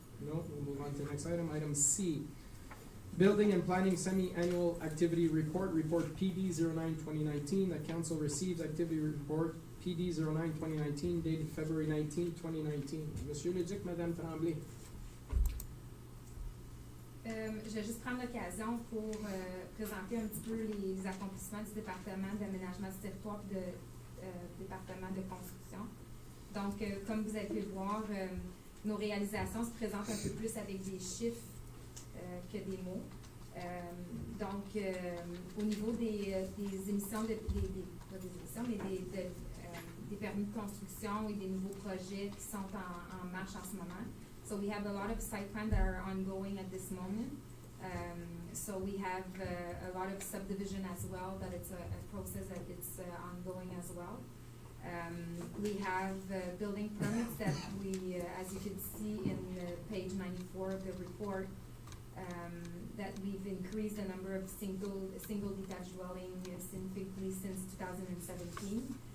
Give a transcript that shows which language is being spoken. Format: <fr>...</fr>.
<en>No, we'll move on to the next item. Item C, Building and Planning Semi-Annual Activity Report, Report PD 09-2019. The council receives activity report PD 09-2019 dated February 19, 2019.</en> <fr>Monsieur Leduc, Madame Tremblay. Je vais juste prendre l'occasion pour présenter un petit peu les accomplissements du département d'aménagement du territoire et du département de construction. Donc, comme vous avez pu le voir, nos réalisations se présentent un peu plus avec des chiffres que des mots. Donc, au niveau des émissions, pas des émissions, mais des permis de construction et des nouveaux projets qui sont en marche en ce moment.</fr> <en>So we have a lot of site plans that are ongoing at this moment. So we have a lot of subdivision as well, that it's a process that it's ongoing as well. We have building permits that we, as you can see in page 94 of the report, that we've increased the number of single detached dwelling significantly since 2017.</en>